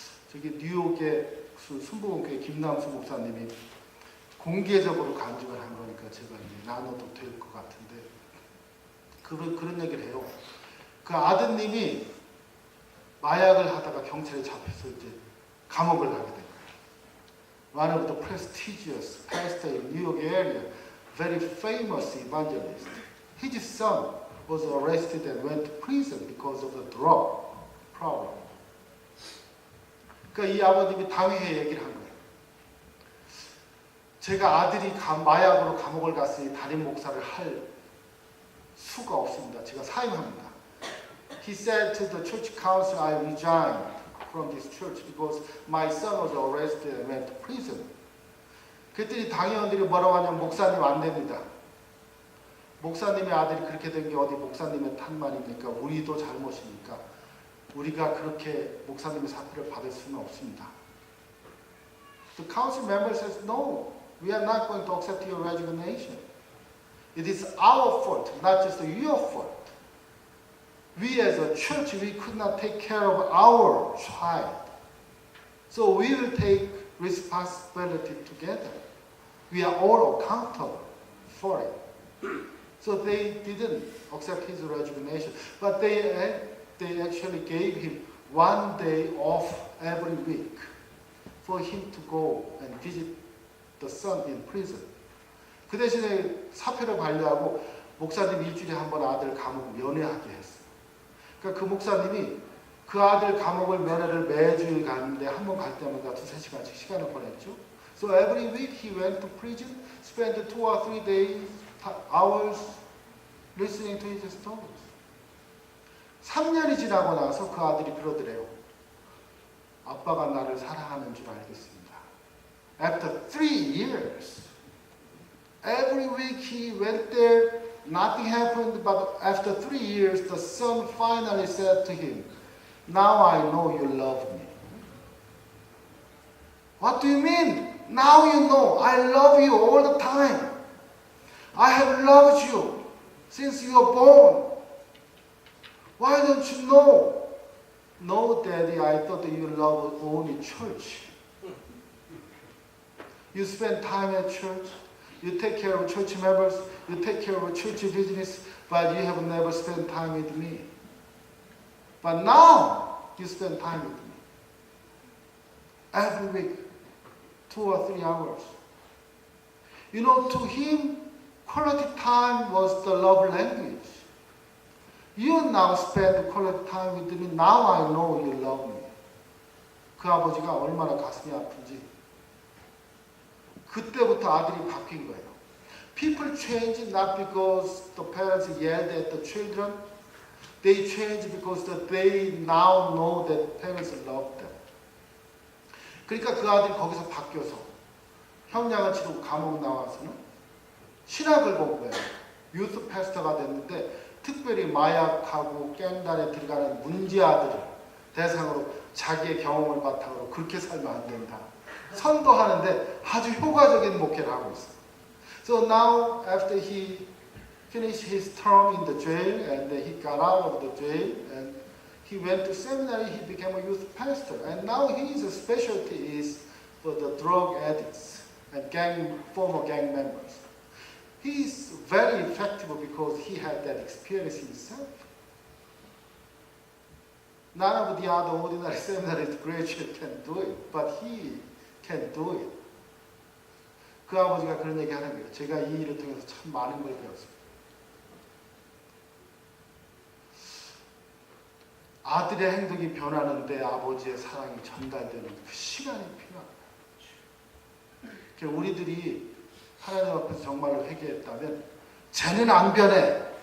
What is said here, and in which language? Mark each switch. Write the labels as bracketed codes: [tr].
[ko] 저기 뉴욕의 순복음교회 김남수 목사님이 공개적으로 간증을 한 거니까 제가 이제 나눠도 될 것 같은데 그런 얘기를 해요. 그 아드님이 마약을 하다가 경찰에 잡혀서 이제 감옥을 가게 된 거예요. [en] One of the prestigious pastor in New York area, very famous evangelist. His son was arrested and went to prison because of the drug problem. [ko] 그러니까 이 아버님이 당회에 얘기를 한 거예요. 제가 아들이 마약으로 감옥을 갔으니 담임 목사를 할 수가 없습니다. 제가 사임합니다. [en] He said to the church council, I resigned from this church because my son was arrested and went to prison. [ko] 그랬더니 당회원들이 뭐라고 하냐면 목사님 안 됩니다. 목사님의 아들이 그렇게 된 게 어디 목사님의 탓만입니까? 우리도 잘못이니까 우리가 그렇게 목사님의 사표를 받을 수는 없습니다. [en] The council member says, no, we are not going to accept your resignation. It is our fault, not just your fault. We as a church, we could not take care of our child. So we will take responsibility together. We are all accountable for it. So they didn't accept his resignation, but they actually gave him 1 day off every week for him to go and visit the son in prison. [ko] 그 대신에 사표를 반려하고 목사님 일주일에 한 번 아들 감옥 면회하게 했어요. 그러니까 그 목사님이 그 아들 감옥을 면회를 매주일 가는데 한 번 갈 때마다 2-3시간씩 시간을 보냈죠. [en] So every week he went to prison, spent 2 or 3 days, hours listening to his stories. [ko] 3년이 지나고 나서 그 아들이 그러더래요. 아빠가 나를 사랑하는 줄 알겠습니다. [en] After 3 years, every week he went there, nothing happened, but after 3 years, the son finally said to him, now I know you love me. What do you mean? Now you know, I love you all the time. I have loved you since you were born. Why don't you know? No, Daddy, I thought you loved only church. You spend time at church, you take care of church members, you take care of church business, but you have never spent time with me. But now, you spend time with me. Every week, 2 or 3 hours. You know, to him, quality time was the love language. You now spend quality time with me. Now I know you love me. [ko] 그 아버지가 얼마나 가슴이 아픈지 그때부터 아들이 바뀐 거예요. [en] People change not because the parents yelled at the children. They change because they now know that parents love them. [ko] 그러니까 그 아들이 거기서 바뀌어서 형량을 치르고 감옥 나와서는 신학을 공부해요. 유스 패스터가 됐는데 특별히 마약하고 깽단에 들어가는 문제 아들을 대상으로 자기의 경험을 바탕으로 그렇게 살면 안 된다. 선도하는데 아주 효과적인 목회를 하고 있어요. [en] So now after he finished his term in the jail and he got out of the jail and he went to seminary, he became a youth pastor, and now his specialty is for the drug addicts and former gang members. He is very effective because he had that experience himself. None of the other ordinary seminary graduates can do it, but he can do it. [ko] 그 아버지가 그런 얘기 하는 거예요. 제가 이 일을 통해서 참 많은 걸 배웠습니다. 아들의 행동이 변하는데 아버지의 사랑이 전달되는 그 시간이 필요합니다. 우리들이 하나님 앞에서 정말로 회개했다면 쟤는 안 변해.